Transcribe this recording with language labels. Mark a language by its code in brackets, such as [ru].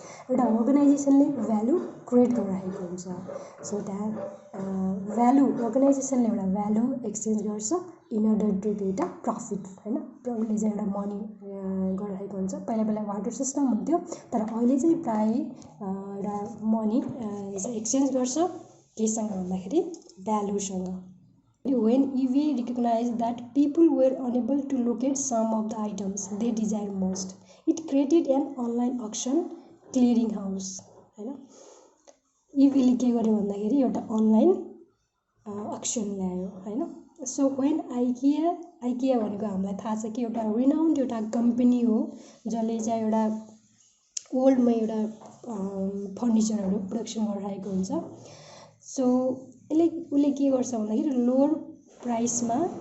[ne] एउटा अर्गनाइजेसनले value create गरिरहेको हुन्छ. सो त्यहाँ भ्यालु अर्गनाइजेसनले एउटा भ्यालु एक्सचेन्ज गर्छ [en] in order to get a profit [ne] हैन. उसले चाहिँ एउटा मनी गरिरहेको हुन्छ. पहिला वाटर सिस्टम हुन्थ्यो, तर अहिले चाहिँ प्रायः एउटा मनी एक्सचेन्ज गर्छ केसँग भन्दाखेरि भ्यालुसँग. [en] When EVA recognized that people were unable to locate some of the items they desired most, it created an online auction clearing house हैन. [ne] EVA ले के गर्यो भन्दाखेरि एउटा अनलाइन अक्सन ल्यायो हैन. सो व्हेन आइकिया भनेको हामीलाई थाहा छ कि एउटा रिनाउन्ड एउटा कम्पनी हो जसले चाहिँ एउटा वर्ल्डमा एउटा फर्निचरहरू प्रोडक्सन गरिरहेको हुन्छ. सो उसले के गर्छ भन्दाखेरि लोवर प्राइसमा